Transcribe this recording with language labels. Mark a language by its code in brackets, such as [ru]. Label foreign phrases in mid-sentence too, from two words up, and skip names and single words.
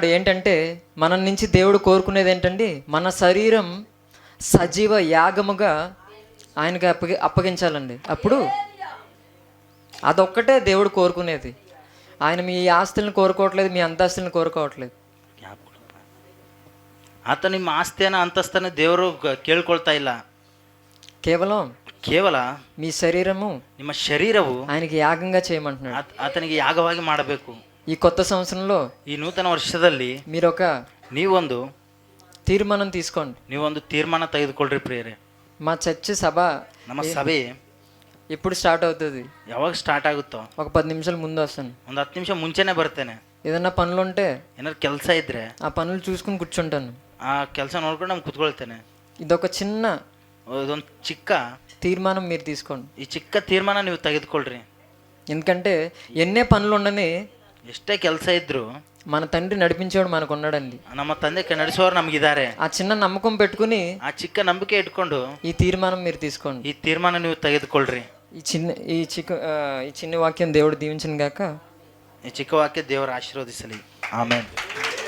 [te] ఏంటంటే మన నుంచి దేవుడు కోరుకునేది ఏంటండి, మన శరీరం సజీవ యాగముగా ఆయనకి అప్పగించాలండి. అప్పుడు అదొక్కటే దేవుడు కోరుకునేది. ఆయన మీ ఆస్తులను కోరుకోవట్లేదు, మీ అంతస్తులను కోరుకోవట్లేదు. [kn] ಆತ ನಿಮ್ಮ ಆಸ್ತಿಯನ್ನು ಅಂತಸ್ತನ್ನು ದೇವರು ಕೇಳ್ಕೊಳ್ತಾ ಇಲ್ಲ. ಕೇವಲ [te] మీ శరీరము, [kn] ನಿಮ್ಮ ಶರೀರವು [te] ఆయనకి యాగంగా చేయమంటున్నాడు. [kn] ಆತನಿಗೆ ಯಾಗವಾಗಿ ಮಾಡಬೇಕು. [te] ఈ కొత్త సంవత్సరంలో, [kn] ಈ ನೂತನ ವರ್ಷದಲ್ಲಿ ನೀವೊಂದು [te] తీర్మానం తీసుకోండి. [kn] ನೀವೊಂದು ತೀರ್ಮಾನ ತೆಗೆದುಕೊಳ್ಳ್ರಿ ಪ್ರಿಯರೇ. [te] మా చర్చ్ సభ, [kn] ನಮ್ಮ ಸಭೆ [te] ఎప్పుడు స్టార్ట్ అవుతుంది? [kn] ಯಾವಾಗ ಸ್ಟಾರ್ಟ್ ಆಗುತ್ತೋ [te] ఒక 10 నిమిషాలు ముందు వస్తాను. [kn] ಒಂದು 10 ನಿಮಿಷ ಮುಂಚೆನೆ ಬರ್ತೇನೆ. [te] ఏదన్నా పనులు ఉంటే, [kn] ಏನಾದ್ರು ಕೆಲಸ ಇದ್ರೆ [te] ఆ పనులు చూసుకుని కూర్చుంటాను. [kn] ಆ ಕೆಲಸ ನೋಡ್ಕೊಂಡು ನಾನು ಕೂತ್ಕೊಳ್ತೇನೆ. [te] ఇదొక చిన్న, [kn] ಇದೊಂದು ಚಿಕ್ಕ [te] తీర్మానం మీరు తీసుకోండి. [kn] ಈ ಚಿಕ್ಕ ತೀರ್ಮಾನ ನೀವು ತೆಗೆದುಕೊಳ್ಳ್ರಿ. [te] ఎందుకంటే ఎన్నే పనులు ఉండని, [kn] ಎಷ್ಟೇ ಕೆಲಸ ಇದ್ರು [te] మన తండ్రి నడిపించేవాడు మనకు ఉన్నాడండి. [kn] ನಮ್ಮ ತಂದೆ ನಡೆಸುವವರು ನಮಗಿದ್ದಾರೆ. [te] ఆ చిన్న నమ్మకం పెట్టుకుని, [kn] ಆ ಚಿಕ್ಕ ನಂಬಿಕೆ ಇಟ್ಕೊಂಡು [te] ఈ తీర్మానం మీరు తీసుకోండి. [kn] ಈ ತೀರ್ಮಾನ ನೀವು ತೆಗೆದುಕೊಳ್ಳ್ರಿ. [te] ఈ చిన్న వాక్యం దేవుడు దీవించను గాక. [kn] ಈ ಚಿಕ್ಕ ವಾಕ್ಯ ದೇವರು ಆಶೀರ್ವದಿಸಲಿ. ಆಮೆನ್.